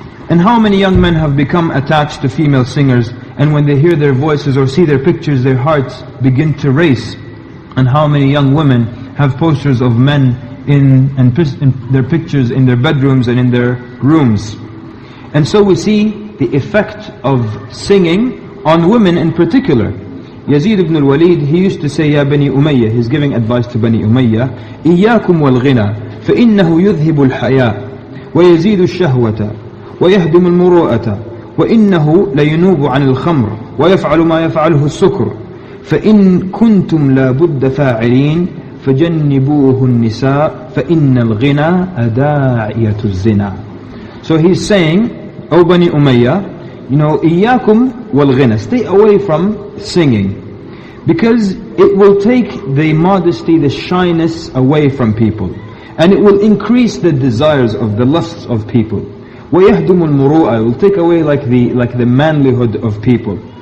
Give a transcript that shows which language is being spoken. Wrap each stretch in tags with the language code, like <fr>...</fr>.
<en>And how many young men have become attached to female singers, and when they hear their voices or see their pictures, their hearts begin to race. And how many young women have posters of men in their pictures in their bedrooms and in their rooms. And so we see the effect of singing on women in particular. Yazid ibn al-Walid, he used to say, Ya Bani Umayyah,</en> <ar>he's giving advice to Bani Umayyah, إِيَّاكُمْ وَالْغِنَى فَإِنَّهُ يُذْهِبُ الْحَيَاءَ وَيَزِيدُ الشَّهْوَةَ ويهدم المروءة وإنه لينوب عن الخمر ويفعل ما يفعله السكر فإن كنتم لا بد فاعلين فجنبوه النساء فإن الغنى أداعية الزنا.</ar> <en>So he's saying, O Bani Umayyah,</en> <ar>إياكم والغنى,</ar> <en>stay away from singing, because it will take the modesty, the shyness away from people, and it will increase the desires of the lusts of people.</en> <ar>وَيَهْدُمُ الْمُرُوءَةِ,</ar> <en>will take away like the manlyhood of people.</en>